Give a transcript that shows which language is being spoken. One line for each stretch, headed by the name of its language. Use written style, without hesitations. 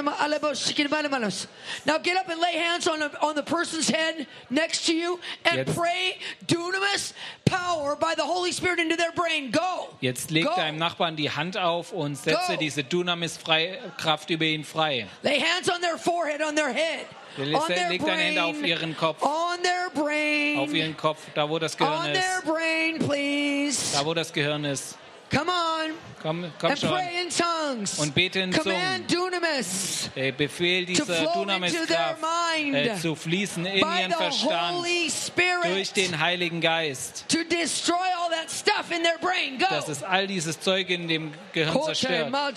English: Now get up and lay hands on the person's head next to you and
German: jetzt,
English: pray dunamis power by the Holy Spirit into their brain. Go.
German: Jetzt leg deinem Nachbarn die Hand auf und setze diese dunamis Kraft über ihn frei.
English: Lay hands on their forehead, on their head.
German: Leg deine Hände auf ihren Kopf.
English: On their brain.
German: Auf ihren Kopf, da wo das Gehirn ist.
English: On their brain, please.
German: Da wo das Gehirn ist.
English: Come on.
German: Komm
English: and pray in tongues.
German: Und bete in
English: Command
German: Zungen.
English: Dunamis.
German: Befehl dieser Dunamis-Kraft zu fließen in ihren Verstand durch den Heiligen Geist.
English: To destroy all that stuff in their brain. Go.
German: Dass es all dieses Zeug in dem Gehirn zerstört.